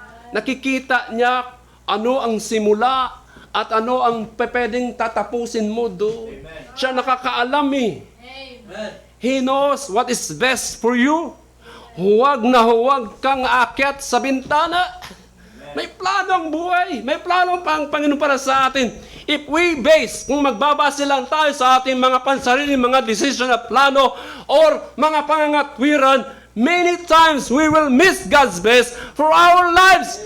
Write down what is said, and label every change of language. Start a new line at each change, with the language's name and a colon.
Filipino: Nakikita niya ano ang simula at ano ang pepedeng tatapusin mo do. Amen. Siya nakakaalam eh. Amen.
English: He knows what is best for you.
Filipino: Huwag na huwag kang aakyat sa bintana. May plano ang buhay. May plano pa ang Panginoon para sa atin.
English: If we base,
Filipino: kung magbabase lang tayo sa ating mga pansarili, mga decision at plano, or mga pangangatwiran,
English: many times we will miss God's best for our lives.